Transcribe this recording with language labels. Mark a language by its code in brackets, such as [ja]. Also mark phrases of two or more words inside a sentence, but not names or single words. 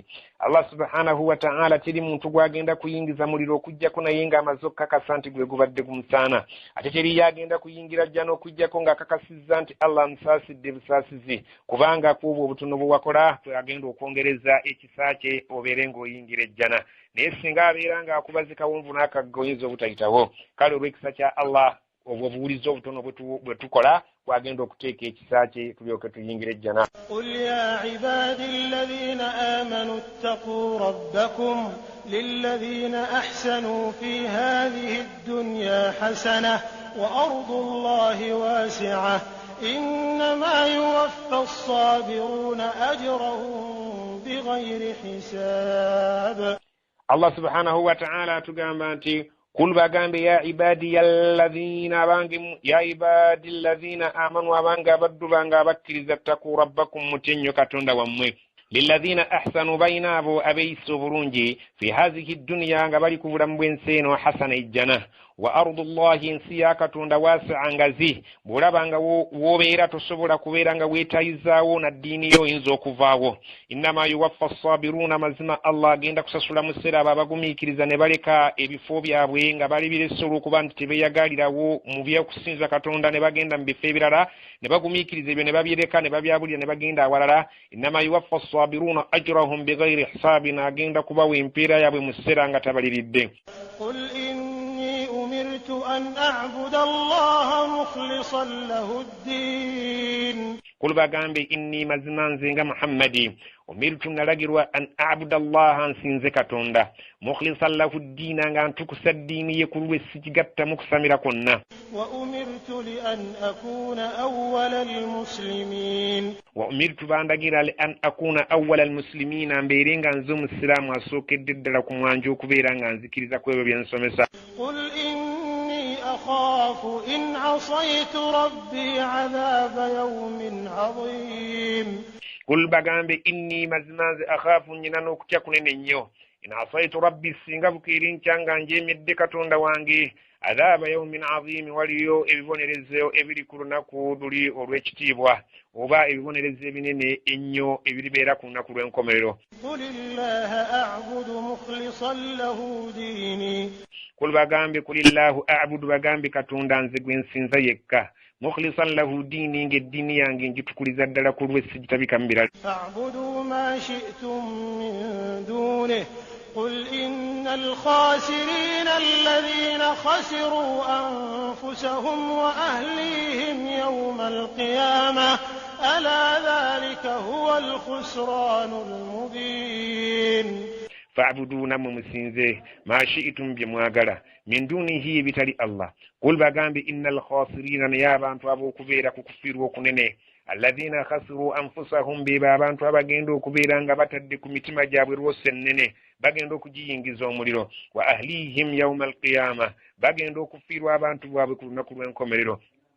[lg] Allah [ar] سبحانه وتعالى [lg] teri muntu gwagenda kuyingiza muliro okujjako naye ng'amaze okukakasa nti gwe gubadde gumusaana, ate teri yagenda kuyingira jja n'okujjako ng'akakasizza nti Allah amusaasidde busaasizi, kubanga kuubwo obutono bwe wakola agenda okwongereza ekisa kye obeere ng'oyingira ejjana. Naye singa abeera ng'akubaze kawonvu n'akagga oyinza obutayitawo. Kale olw'ekisa kya Allah obuwuliza obutono bwe tukola wagenda okuteeka ekisa kye tulyoke tuyingire ejjana. [ar] قل يا عبادي الذين آمنوا اتقوا ربكم للذين أحسنوا في هذه الدنيا حسنة وأرض الله واسعة إنما يوفى الصابرون أجرهم بغير حساب. [lg] Allah [ar] سبحانه وتعالى [lg] tugamba nti kul bagambe [ar] يا عبادي الذين آمنوا, [lg] abange abaddu bange abakkiriza, [ar] اتقوا ربكم, [lg] mutennyo Katonda wammwe, [ar] للذين أحسنوا, [lg] bayina abo abeeyisa obulungi, [ar] في هذه الدنيا, [lg] nga bali ku bulamu bw'ensi eno, hasana ejjana, [ar] وأرض الله, [lg] ensi ya Katonda, waasi'a ngazi, bw'olaba nga w'obeera tosobola kubeera nga weetayizaawo na ddiini yo oyinza okuvaawo. [ar] إنما يوفى الصابرون, [lg] mazima Allah agenda kusasula mu sseera abo abagumiikiriza ne baleka ebifo byabwe nga bali birese olw'okuba nti tebeeyagalirawo mu by'okusinza Katonda, ne bagenda mu bifo ebirala ne bagumiikiriza ebyo ne babyereka ne babyabulira ne bagenda awalala. [ar] إنما يوفى الصابرون أجرهم بغير حساب, [lg] agenda kubawa empeera yaabwe mu sseera nga tabaliridde. [ar] أمرت أن أعبد الله مخلصا له الدين. [lg] قل bagambe inni mazima nze nga Muhammadi umirtu nalagirwa [ar] أن أعبد الله, [lg] nsinze Katonda, [ar] مخلصا له الدين, [lg] nga ntukusa ddiini ye ku lwe sikigatta mu kusamira kwonna. [ar] وأمرت لأن أكون أول المسلمين. وأمرت bandagira لأن أكون أول المسلمين, [lg] mbeere nga nze omusiraamu asookedde ddala ku mwanjo okubeera nga nzikiriza ku ebyo bye nsomesa. [ar] qul أخاف إن عصيت ربي عذاب يوم عظيم. قل [lg] bagambe inni mazmanze akhafu, nyina n'okutya kunene nnyo, [ar] إن عصيت ربي, [lg] singa bukiiri nkyanga njemedde Katonda wange, [ar] عذاب يوم عظيم, [lg] waliyo ebibonerezo ebiri ku lunaku luli olw'ekitiibwa, oba ebibonerezo ebinene ennyo ebiribeera ku lunaku lw'enkomerero. [ar] قل الله أعبد مخلصا له ديني. [lg] Kul bagambe [ar] قل الله أعبد, [lg] bagambe Katonda nze gwe nsinza yekka, [ar] مخلصا له ديني, [lg] ng'eddiini yange ngitukuliza ddala ku lwe sigitabika mu birala. [ar] فاعبدوا ما شئتم من دونه قل إن الخاسرين الذين خسروا أنفسهم وأهليهم يوم القيامة ألا ذلك هو الخسران المبين. fa'budu, [lg] namwe musinze, [ar] ما شئتم, [lg] bye mwagala, [ar] من دونه, [lg] bitali Allah. Kul bagambe [ar] إن الخاسرين, [lg] naye abantu ab'okubeera ku kufiirwa okunene, [ar] الذين خسروا أنفسهم, [lg] be abantu abagenda okubeera nga batadde ku mitima gyabwe lwose ennene, bagenda okugiyingiza omuliro, [ar] وأهليهم يوم القيامة, [lg] bagenda okufiirwa abantu baabwe ku lunaku lw'enkomerero.